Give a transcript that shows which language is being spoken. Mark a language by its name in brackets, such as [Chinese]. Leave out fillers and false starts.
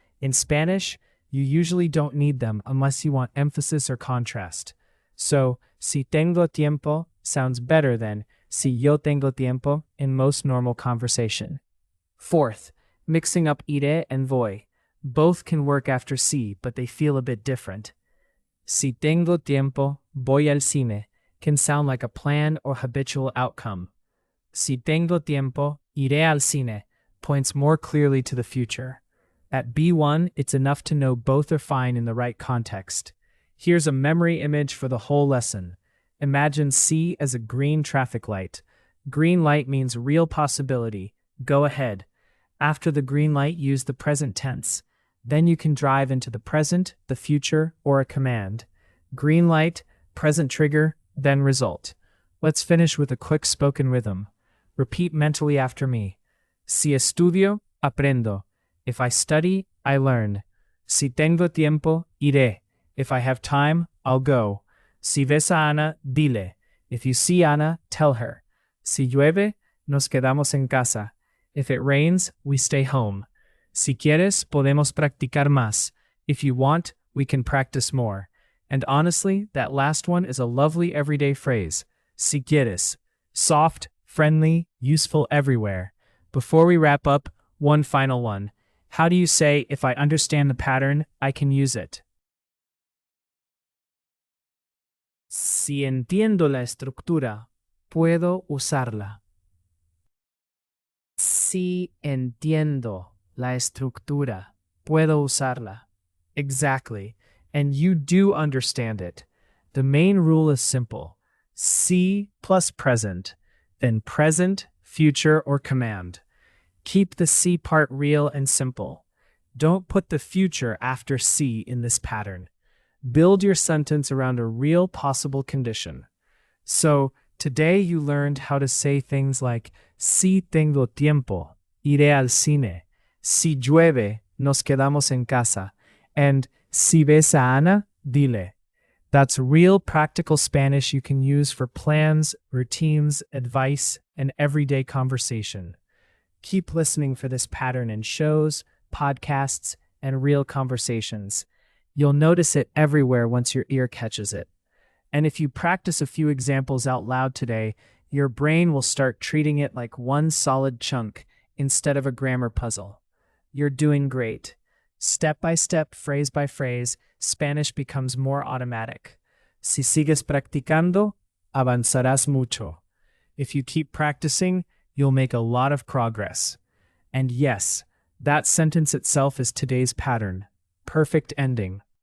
[English] In Spanish, you usually don't need them unless you want emphasis or contrast. So, [Spanish] si tengo tiempo [English] sounds better than [Spanish] si yo tengo tiempo [English] in most normal conversation. Fourth, mixing up iré and voy. Both can work after si, but they feel a bit different. [Spanish] Si tengo tiempo, voy al cine [English] can sound like a plan or habitual outcome. [Spanish] Si tengo tiempo, iré al cine [English] points more clearly to the future. At B1, it's enough to know both are fine in the right context. Here's a memory image for the whole lesson. Imagine C as a green traffic light. Green light means real possibility. Go ahead. After the green light, use the present tense. Then you can drive into the present, the future, or a command. Green light, present trigger, then result. Let's finish with a quick spoken rhythm. Repeat mentally after me. [Spanish] Si estudio, aprendo. [English] If I study, I learn. [Spanish] Si tengo tiempo, iré. [English] If I have time, I'll go. [Spanish] Si ves a Ana, dile. [English] If you see Ana, tell her. [Spanish] Si llueve, nos quedamos en casa. [English] If it rains, we stay home. [Spanish] Si quieres, podemos practicar más. [English] If you want, we can practice more. And honestly, that last one is a lovely everyday phrase. [Spanish] Si quieres. [English] Soft, friendly, useful everywhere. Before we wrap up, one final one. How do you say, if I understand the pattern, I can use it? [Spanish] Si entiendo la estructura, puedo usarla. Si entiendo la estructura, puedo usarla. [English] Exactly. And you do understand it. The main rule is simple. Si plus present, then present, future, or command. Keep the si part real and simple. Don't put the future after si in this pattern. Build your sentence around a real possible condition. So, today you learned how to say things like [Spanish] si tengo tiempo, iré al cine. Si llueve, nos quedamos en casa. And si ves a Ana, dile. [English] That's real practical Spanish you can use for plans, routines, advice, and everyday conversation. Keep listening for this pattern in shows, podcasts, and real conversations. You'll notice it everywhere once your ear catches it. And if you practice a few examples out loud today, your brain will start treating it like one solid chunk instead of a grammar puzzle. You're doing great. Step by step, phrase by phrase, Spanish becomes more automatic. [Spanish] Si sigues practicando, avanzarás mucho. [English] If you keep practicing, you'll make a lot of progress. And yes, that sentence itself is today's pattern. Perfect ending.